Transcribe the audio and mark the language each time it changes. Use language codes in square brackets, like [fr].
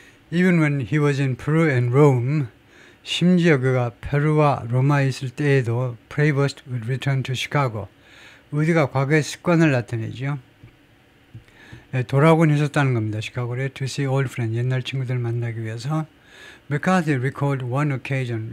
[en] Even when he was in Peru and Rome, [ko] 심지어 그가 페루와 로마에 있을 때에도 [en] Prevost would return to Chicago. [ko] 우리가 과거의 습관을 나타내죠. 예, 돌아오곤 했었다는 겁니다. 시카고에 [en] to see old friends, [ko] 옛날 친구들 만나기 위해서. [en] McCarthy recalled one occasion.